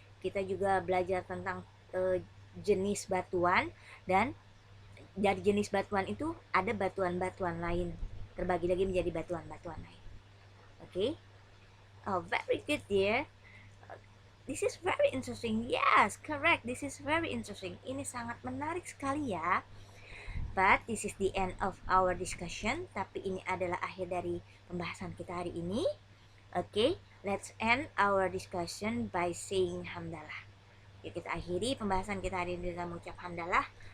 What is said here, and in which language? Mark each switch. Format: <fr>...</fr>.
<id>Kita juga belajar tentang jenis batuan, dan dari jenis batuan itu ada batuan-batuan lain, terbagi lagi menjadi batuan-batuan lain.</id> <en>Very good dear. This is very interesting. Yes, correct. This is very interesting.</en> <id>Ini sangat menarik sekali ya.</id> <en>But this is the end of our discussion.</en> <id>Tapi ini adalah akhir dari pembahasan kita hari ini.</id> <en>Let's end our discussion by saying hamdalah.</en> <id>Yuk kita akhiri pembahasan kita hari ini dengan mengucap hamdalah.</id>